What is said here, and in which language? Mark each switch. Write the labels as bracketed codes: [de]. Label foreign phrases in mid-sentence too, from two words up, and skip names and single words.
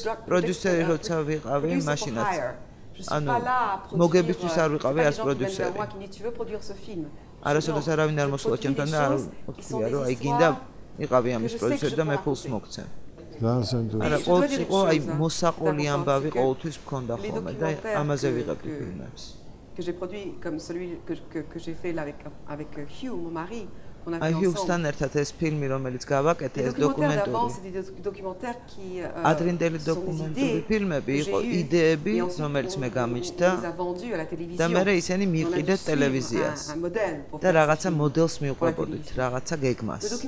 [ka] პროდიუსერი როცა ვიყავი, მაშინაც ანუ მოგებისთვის არ ვიყავი არც პროდიუსერი. არასოდეს არავინ არ მოსულა ჩემთან და არ ვთქვია, რომ აი გინდა იყავი ამის პროდიუსერი და მე ფულს მოგცემ. არა, ყოველთვის იყო აი მოსაყოლი ამბავი ყოველთვის მქონდა ხოლმე და ამაზე ვიღებდი ფილმებს. [fr] Que j'ai produit comme celui que j'ai fait là avec Hugh, mon mari. [ka] აი Hugh-სთან ერთად ეს ფილმი რომელიც გავაკეთე ეს დოკუმენტური. ადრინდელი დოკუმენტური ფილმები იყო იდეები რომელიც მე გამიჩნდა და მე ისინი მიყიდეთ ტელევიზიას და რაღაცა მოდელს მივყვებოდით, რაღაცა გეგმას.